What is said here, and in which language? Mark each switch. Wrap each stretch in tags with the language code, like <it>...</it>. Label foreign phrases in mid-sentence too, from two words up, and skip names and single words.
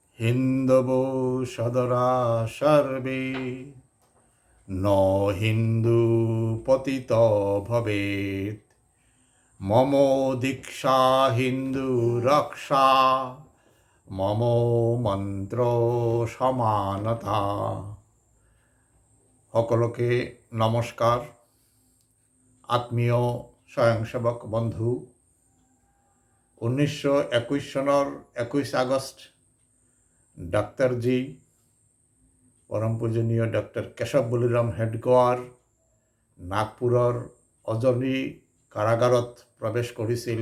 <sa>হিন্দবো সদরা সর্বে ন হিন্দু পতিত ভবেত মম দীক্ষা হিন্দু রক্ষা মম মন্ত্র সমানতা।</sa> <bn>সকলকে নমস্কার।</bn> <as>আত্মীয় স্বয়ংসেবক বন্ধু, 1921 চনৰ 21 আগষ্ট ডাক্তৰজী পৰম পূজনীয় ডক্টৰ কেশৱ বলিৰাম হেডগেৱাৰ নাগপুৰৰ অজনী কাৰাগাৰত প্ৰৱেশ কৰিছিল।</as>